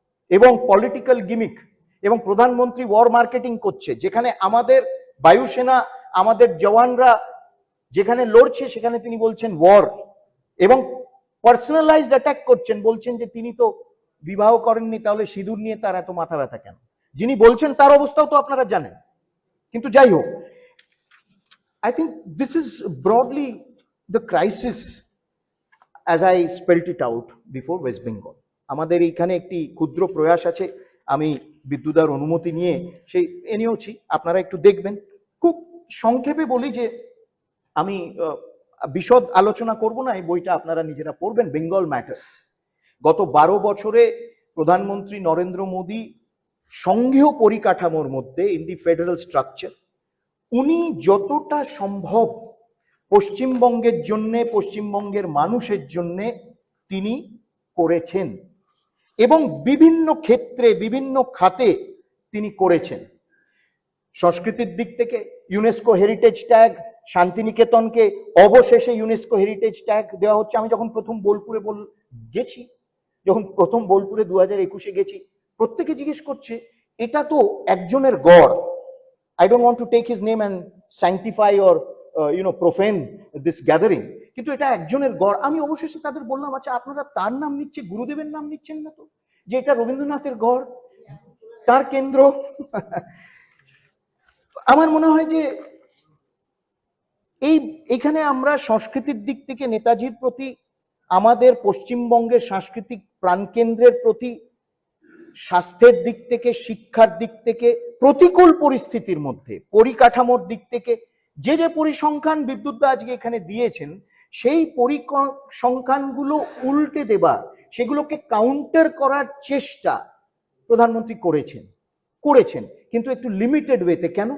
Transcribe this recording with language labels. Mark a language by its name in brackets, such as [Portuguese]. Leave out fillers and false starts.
[Bangla] এবং political gimmick, এবং প্রধানমন্ত্রী ওয়ার মার্কেটিং করছে, যেখানে আমাদের বায়ুসেনা, আমাদের জওয়ানরা যেখানে লড়ছে সেখানে তিনি বলছেন ওয়ার, এবং পার্সোনালাইজড অ্যাটাক করছেন, বলছেন যে তিনি তো বিবাহ করেননি, তাহলে সিঁদুর নিয়ে তার এত মাথা ব্যথা কেন? যিনি বলছেন তার অবস্থাও তো আপনারা জানেন। কিন্তু যাই হোক, [English] I think this is broadly the crisis as I spelled it out before West Bengal. [Bangla] আমাদের এইখানে একটি ক্ষুদ্র প্রয়াস আছে, আমি বিদ্যুদার অনুমতি নিয়ে সেই এনেওছি, আপনারা একটু দেখবেন। খুব সংক্ষেপে বলি যে আমি বিশদ আলোচনা করব না, এই বইটা আপনারা নিজেরা পড়বেন, বেঙ্গল ম্যাটার্স। গত 12 বছরে প্রধানমন্ত্রী নরেন্দ্র মোদী সংঘীয় পরিকাঠামোর মধ্যে, [English] in the federal structure, [Bangla] উনি যতটা সম্ভব পশ্চিমবঙ্গের জন্য, পশ্চিমবঙ্গের মানুষের জন্য তিনি করেছেন এবং বিভিন্ন ক্ষেত্রে বিভিন্ন খাতে তিনি করেছেন। সংস্কৃতির দিক থেকে ইউনেস্কো হেরিটেজ ট্যাগ, শান্তিনিকেতনকে অবশেষে ইউনেস্কো হেরিটেজ ট্যাগ দেওয়া হচ্ছে। আমি যখন প্রথম বোলপুরে গেছি, যখন প্রথম বোলপুরে 2021-এ গেছি, প্রত্যেকে জিজ্ঞেস করছে এটা তো একজনের গড়। [English] I don't want to take his name and sanctify or profane this gathering, [Bangla] কিন্তু এটা একজনের গড়। আমি অবশেষে তাদের বললাম, আচ্ছা আপনারা তার নাম নিচ্ছে, গুরুদেবের নাম নিচ্ছেন না তো, যে এটা রবীন্দ্রনাথের গড়, তার কেন্দ্র। আমার মনে হয় যে এইখানে আমরা সংস্কৃতির দিক থেকে নেতাজির প্রতি, আমাদের পশ্চিমবঙ্গের সাংস্কৃতিক প্রাণকেন্দ্রের প্রতি, স্বাস্থ্যের দিক থেকে, শিক্ষার দিক থেকে, প্রতিকূল পরিস্থিতির মধ্যে পরিকাঠামোর দিক থেকে যে যে পরিসংখ্যান বিদ্যুৎ আজকে এখানে দিয়েছেন, সেই পরিসংখ্যানগুলো উল্টে দেবা, সেগুলোকে কাউন্টার করার চেষ্টা প্রধানমন্ত্রী করেছেন, কিন্তু একটু লিমিটেড ওয়েতে।